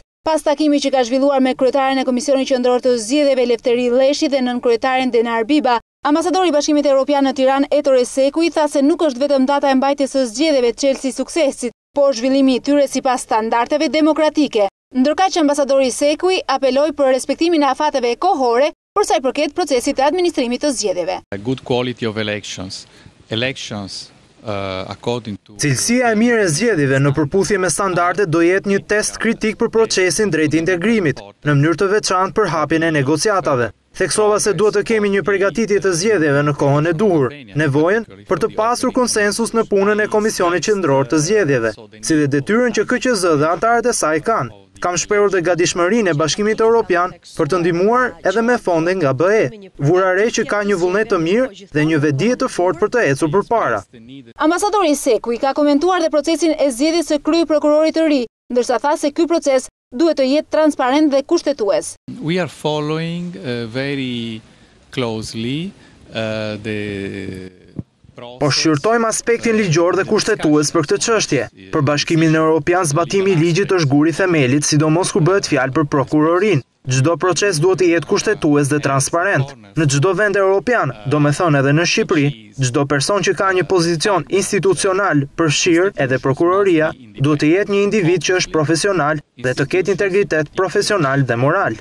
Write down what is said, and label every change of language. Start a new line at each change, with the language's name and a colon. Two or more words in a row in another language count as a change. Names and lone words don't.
Albanian: Pas takimit që ka zhvilluar me kryetaren e Komisionit Qendror të Zgjedhjeve Lefteri Lleshi dhe nënkryetaren Denar Biba, ambasadori i Bashkimit Evropian në Tiranë Ettore Sekui tha se nuk është vetëm data e mbajtjes së zgjedhjeve çelësi suksesit, por zhvillimi i tyre sipas standardeve demokratike. Ndërkaq që ambasadori Sekui apeloi për respektimin e afateve kohore për sa i përket procesit të administrimit të zgjedhjeve.
English: Good quality of elections.
Albanian: Cilësia e mirë e zgjedhjeve në përputhje me standardet do jetë një test kritik për procesin drejt integrimit, në mënyrë të veçantë për hapjen e negociatave. Theksova se duhet të kemi një përgatitje të zgjedhjeve në kohën e duhur, nevojën për të pasur konsensus në punën e Komisionit Qendror të Zgjedhjeve, si dhe detyrën që KQZ dhe anëtarët e saj kanë. Kam shprehur dhe gatishmërinë e Bashkimit Evropian për të ndihmuar edhe me fonde nga BE. Vura re që ka një vullnet të mirë dhe një vetdije të fortë për të ecur përpara. Ambasadori Sekui ka komentuar dhe procesin e zgjedhjes së kryeprokurorit të ri, ndërsa tha se ky proces duhet të jetë transparent dhe kushtetues.
English: We are following very closely
Albanian: Po shqyrtojmë aspektin ligjor dhe kushtetues për këtë çështje. Për Bashkimin Evropian zbatimi i ligjit është guri themelit, sidomos kur bëhet fjalë për prokurorinë. Çdo proces duhet të jetë kushtetues dhe transparent. Në çdo vend evropian, domethënë edhe në Shqipëri, çdo person që ka një pozicion institucional përfshirë edhe prokuroria, duhet të jetë një individ që është profesional dhe të ketë integritet profesional dhe moral.